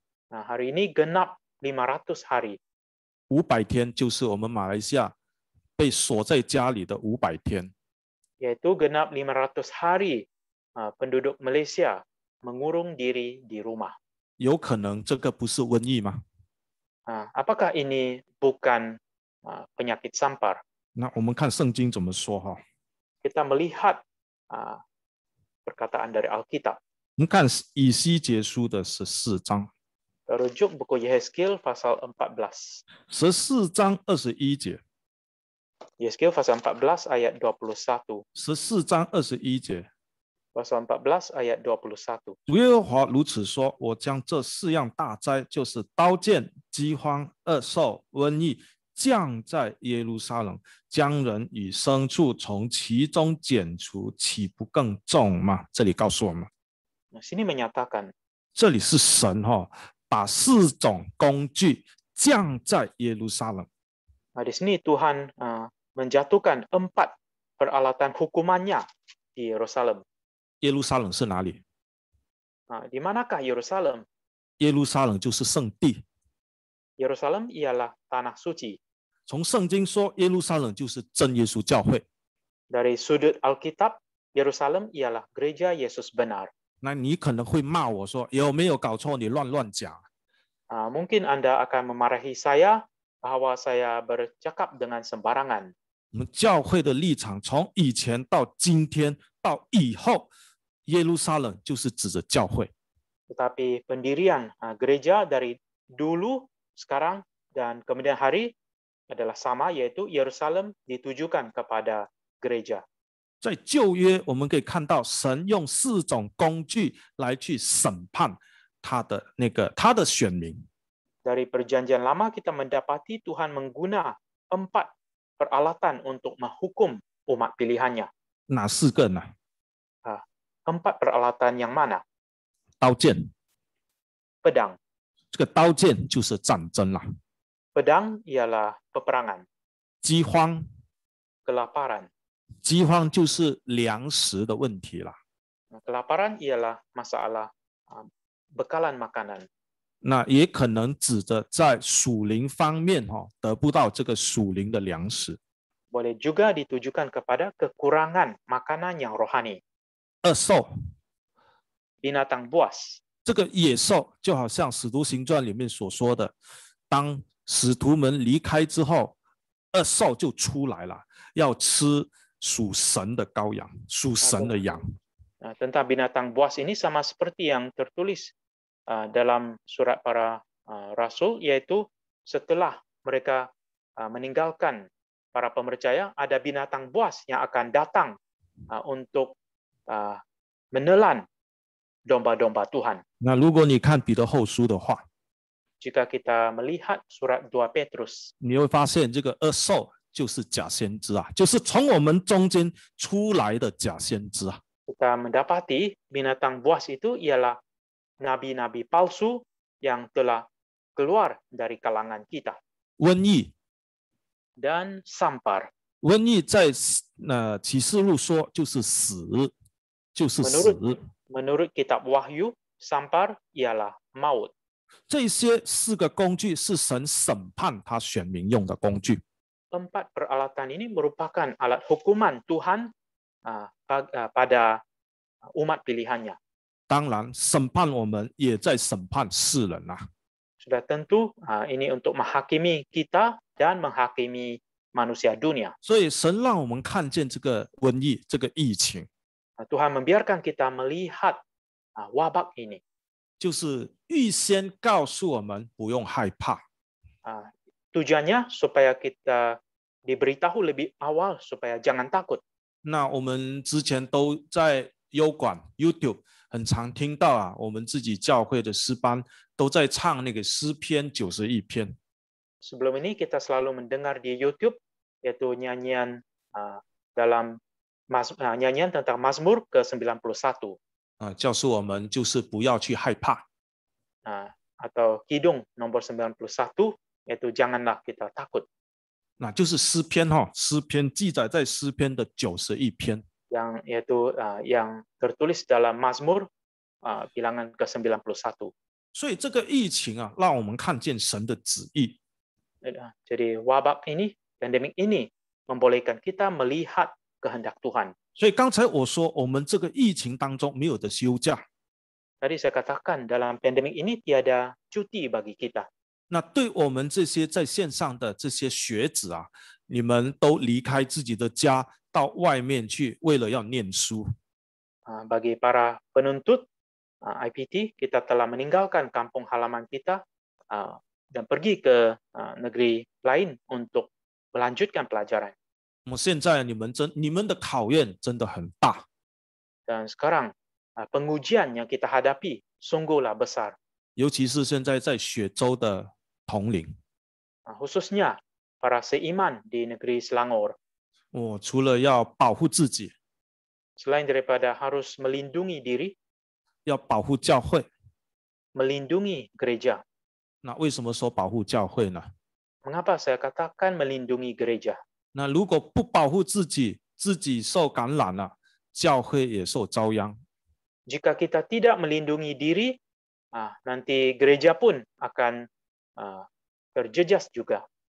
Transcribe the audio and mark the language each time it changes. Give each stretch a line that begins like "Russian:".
Malay: Hari ini genap 500 hari.
Chinese: 500天就是我们马来西亚被锁在家里的500天。
Malay: Yaitu genap 500 hari penduduk Malaysia mengurung diri di rumah.
Chinese: 有可能这个不是瘟疫吗？
Malay: Apakah ini bukan penyakit sampar?
Chinese: 那我们看圣经怎么说哈。
Malay: Kita melihat perkataan dari Alkitab.
Chinese: 我们看以西结书的14章。
Malay: Rujuk buku Yehezkiel pasal 14.
Chinese: 14章21节。
Malay: Yehezkiel pasal 14 ayat 21.
Chinese: 14章21节。
Malay: Pasal 14 ayat 21.
Chinese: 主耶和华如此说：我将这4样大灾，就是刀剑、饥荒、恶兽、瘟疫，降在耶路撒冷，将人与牲畜从其中剪除，岂不更重吗？这里告诉我们，
Malay: Sini menyatakan
Chinese: 这里是神把4种工具降在耶路撒冷。
Malay: Di sini Tuhan menjatuhkan 4 peralatan hukumannya di Yerusalem.
Chinese: 耶路撒冷是哪里？
Malay: Di manakah Yerusalem?
Chinese: 耶路撒冷就是圣地。
Malay: Yerusalem ialah tanah suci.
Chinese: 从圣经说，耶路撒冷就是真耶稣教会。
Malay: Dari sudut Alkitab, Yerusalem ialah gereja Yesus benar.
Chinese: 那你可能会骂我说，有没有搞错？你乱讲。
Malay: Mungkin Anda akan memarahi saya bahwa saya bercakap dengan sembarangan.
Chinese: 我们教会的立场，从以前到今天到以后，耶路撒冷就是指着教会。
Malay: Tetapi pendirian gereja dari dulu, sekarang, dan kemudian hari adalah sama, yaitu Yerusalem ditujukan kepada gereja.
Chinese: 在旧约，我们可以看到神用4种工具来去审判他的选民。
Malay: Dari perjanjian lama kita mendapati Tuhan mengguna 4 peralatan untuk menghukum umat pilihannya.
Chinese: 哪4个呢？
Malay: 4 peralatan yang mana?
Chinese: 刀剑。
Malay: Pedang.
Chinese: 这个刀剑就是战争啦。
Malay: Pedang ialah peperangan.
Chinese: 饥荒。
Malay: Kelaparan.
Chinese: 饥荒就是粮食的问题啦。
Malay: Kelaparan ialah masalah bekalan makanan.
Chinese: 那也可能指着在属灵方面得不到这个属灵的粮食。
Malay: Boleh juga ditujukan kepada kekurangan makanan yang rohani.
Chinese: 恶兽。
Malay: Binatang buas.
Chinese: 这个野兽就好像《使徒行传》里面所说的，当使徒们离开之后，恶兽就出来了，要吃属神的羔羊，属神的羊。
Malay: Tentang binatang buas ini sama seperti yang tertulis dalam surat para rasul, yaitu setelah mereka meninggalkan para pemercaya, ada binatang buas yang akan datang untuk menelan domba-domba Tuhan.
Chinese: 那如果你看彼得后书的话，
Malay: Jika kita melihat surat 2 Petrus,
Chinese: 你会发现这个恶兽就是假先知就是从我们中间出来的假先知
Malay: kita mendapati binatang buas itu ialah nabi-nabi palsu yang telah keluar dari kalangan kita.
Chinese: 瘟疫。
Malay: Dan sampar.
Chinese: 瘟疫在那启示录说就是死，就是死。
Malay: Menurut kitab Wahyu, sampar ialah maut.
Chinese: 这些4个工具是神审判他选民用的工具。
Malay: Keempat peralatan ini merupakan alat hukuman Tuhan pada umat pilihannya.
Chinese: 当然，审判我们也在审判世人啊。
Malay: Sudah tentu ini untuk menghakimi kita dan menghakimi manusia dunia.
Chinese: 所以神让我们看见这个瘟疫，这个疫情，
Malay: Tuhan membiarkan kita melihat wabak ini.
Chinese: 就是预先告诉我们不用害怕。
Malay: Tujuannya supaya kita diberitahu lebih awal supaya jangan takut.
Chinese: 那我们之前都在优管 YouTube 很常听到啊，我们自己教会的诗班都在唱那个诗篇91篇。
Malay: Sebelum ini kita selalu mendengar di YouTube yaitu nyanyian nyanyian tentang Mazmur ke-91.
Chinese: 教诉我们就是不要去害怕。
Malay: Atau Kidung nomor 91 yaitu janganlah kita takut.
Chinese: 那就是诗篇诗篇记载在诗篇的91篇。
Malay: yang tertulis dalam Mazmur bilangan ke-91.
Chinese: 所以这个疫情啊，让我们看见神的旨意。
Malay: Jadi wabak ini, pandemik ini membolehkan kita melihat kehendak Tuhan.
Chinese: 所以刚才我说，我们这个疫情当中没有的休假。
Malay: Tadi saya katakan dalam pandemik ini tiada cuti bagi kita.
Chinese: 那对我们这些在线上的这些学子啊，你们都离开自己的家，到外面去，为了要念书。
Malay: Bagi para penuntut IPT, kita telah meninggalkan kampung halaman kita dan pergi ke negeri lain untuk melanjutkan pelajaran.
Chinese: 现在你们的考验真的很大。
Malay: Dan sekarang pengujian yang kita hadapi sungguhlah besar.
Chinese: 尤其是现在在雪州的统领，
Malay: Khususnya para seiman di negeri Selangor.
Chinese: 除了要保护自己，
Malay: Selain daripada harus melindungi diri,
Chinese: 要保护教会。
Malay: melindungi gereja.
Chinese: 那为什么说保护教会呢？
Malay: Mengapa saya katakan melindungi gereja?
Chinese: 那如果不保护自己，自己受感染了，教会也受遭殃。
Malay: Jika kita tidak melindungi diri, nanti gereja pun akan terjejas juga.